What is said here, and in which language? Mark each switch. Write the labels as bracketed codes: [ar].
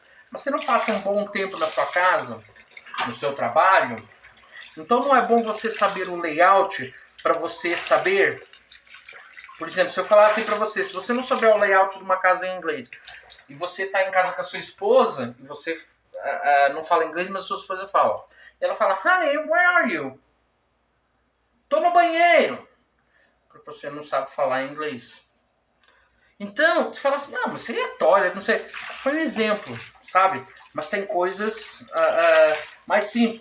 [pt] Mas você não passa um bom tempo na sua casa, no seu trabalho? Então não é bom você saber o layout para você saber. Por exemplo, se eu falar assim para você, se você não souber o layout de uma casa em inglês e você está em casa com a sua esposa e você não fala inglês, mas a sua esposa fala. [en] E ela fala, honey, where are you? [pt] Tô no banheiro. Porque você não sabe falar inglês. Então, você fala assim, não, mas seria toilet, não sei. Foi um exemplo, sabe? Mas tem coisas mais simples.